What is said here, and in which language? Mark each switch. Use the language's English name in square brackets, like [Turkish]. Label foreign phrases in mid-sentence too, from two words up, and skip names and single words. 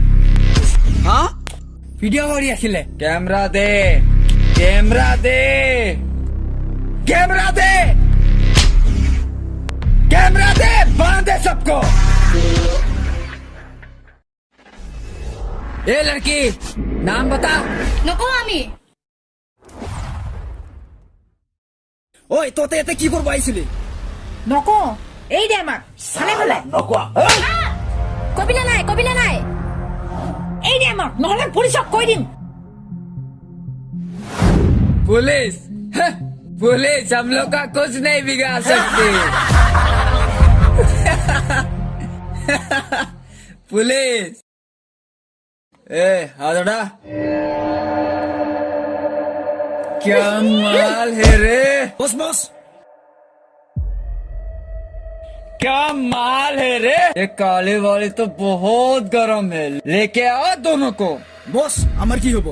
[Assamese] ভিডিঅ' কৰি আছিলে [Hindi] कैमरा दे बांधे सबको ए लड़की नाम बता [Assamese] নকওঁ আমি ঐ ততে ইয়াতে কি কৰিব আহিছিলি নকওঁ এই দে আমাক চালে বোলে নকোৱা কবিলা নাই এই দে আমাক নহলে পুলিচক কৈ দিম [Hindi] पुलिस हम लोग का कुछ नहीं बिगाड़ सकती पुलिस हाथोड़ा क्या माल है रे बस क्या माल है रे ये काले वाले तो बहुत गरम है लेके आओ दोनों को [Bangla] বস আমার কি হবো